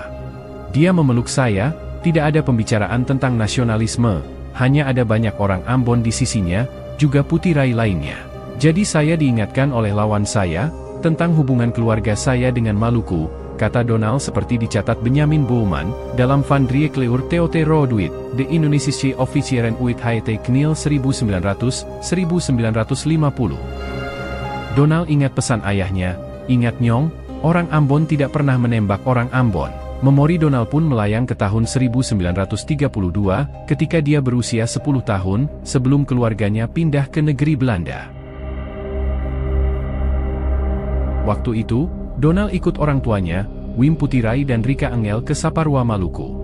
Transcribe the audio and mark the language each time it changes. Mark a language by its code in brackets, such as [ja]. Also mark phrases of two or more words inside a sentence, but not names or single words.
[id] Dia memeluk saya, tidak ada pembicaraan tentang nasionalisme, hanya ada banyak orang Ambon di sisinya, juga Putirai lainnya. Jadi saya diingatkan oleh lawan saya, tentang hubungan keluarga saya dengan Maluku, kata Donald seperti dicatat Benjamin Bouwman, dalam Van Driekleur Theote Roodwit, de Indonesische Officieren uit het Kniel 1950. Donald ingat pesan ayahnya, "Ingat Nyong, orang Ambon tidak pernah menembak orang Ambon." Memori Donald pun melayang ke tahun 1932, ketika dia berusia 10 tahun, sebelum keluarganya pindah ke negeri Belanda. Waktu itu, Donald ikut orang tuanya, Wim Putirai dan Rika Engel ke Saparua, Maluku.